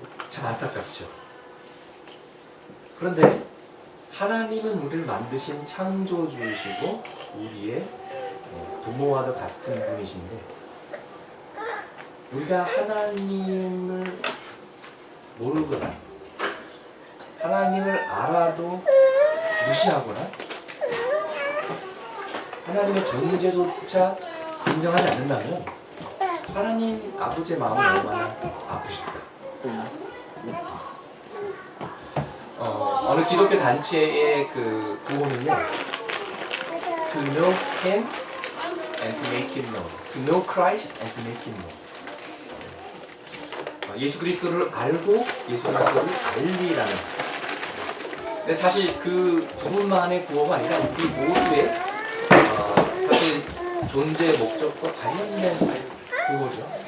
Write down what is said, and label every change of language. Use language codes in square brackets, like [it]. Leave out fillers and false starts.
[ko] 참 안타깝죠. 그런데 하나님은 우리를 만드신 창조주이시고 우리의 부모와도 같은 분이신데 우리가 하나님을 모르거나 하나님을 알아도 무시하거나 하나님의 존재조차 인정하지 않는다면 하나님 아버지의 마음은 얼마나 아프실까? 어느 기독교 단체의 그 구호는요, [en] To know Him and to make Him known. To know Christ and to make Him known. [ko] 예수 그리스도를 알고 예수 그리스도를 알리라는. 근데 사실 그 구분만의 구호가 아니라 우리 모두의 사실 존재 목적과 관련된 구호죠.